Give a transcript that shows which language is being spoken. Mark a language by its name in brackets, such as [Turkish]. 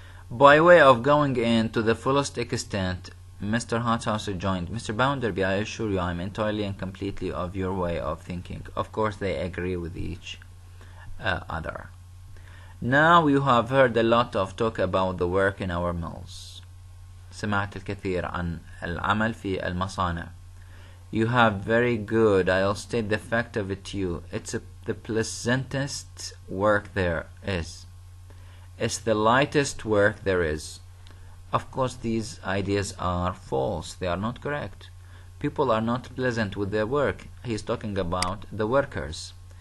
[English] By way of going in to the fullest extent, Mr. Harthouse rejoined, Mr. Bounderby, I assure you I am entirely and completely of your way of thinking. Of course they agree with each other. Now you have heard a lot of talk about the work in our mills. [Arabic] سمعت الكثير عن العمل في المصانع. [English] You have very good. I'll state the fact of it to you. It's the pleasantest work there is. It's the lightest work there is. Of course, these ideas are false. They are not correct. People are not pleasant with their work. He's talking about the workers.